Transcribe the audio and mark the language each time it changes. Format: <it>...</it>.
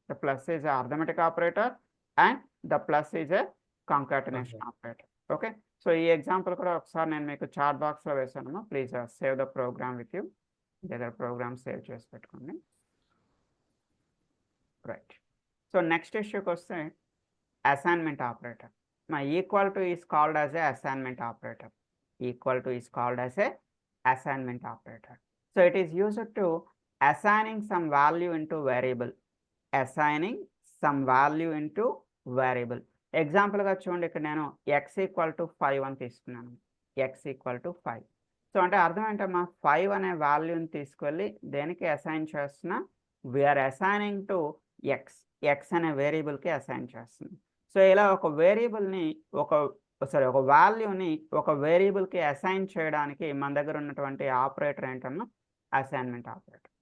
<en>The plus is a arithmetic operator and the plus is a concatenation operator.</en> <te>Okay, so ఈ example కూడా ఒకసారి నేను మీకు చాట్ బాక్స్లో వేసాను.</te> <en>Please save the program with you.</en> <te>ఏదో ప్రోగ్రామ్ సేవ్ చేసి పెట్టుకోండి. రైట్, సో నెక్స్ట్ ఇష్యూకి వస్తే assignment operator.</te> <en>My equal to is called as a assignment operator. Equal to is called as a assignment operator. So it is used to assigning some value into variable. Assigning some value into variable.</en> <te>ఎగ్జాంపుల్గా చూడండి, ఇక్కడ నేను x = 5 అని తీసుకున్నాను. x = 5. So అంటే అర్థం ఏంటమ్మా, 5 అనే వాల్యూని తీసుకెళ్ళి దేనికి అసైన్ చేస్తున్నా,</te> <en>we are assigning to</en> <te>x అనే వేరియబుల్కి అసైన్ చేస్తుంది. సో ఇలా ఒక వేరియబుల్ని ఒక వాల్యూని ఒక వేరియబుల్కి అసైన్ చేయడానికి మన దగ్గర ఉన్నటువంటి ఆపరేటర్ ఏంటన్నా అసైన్మెంట్ ఆపరేటర్.</te>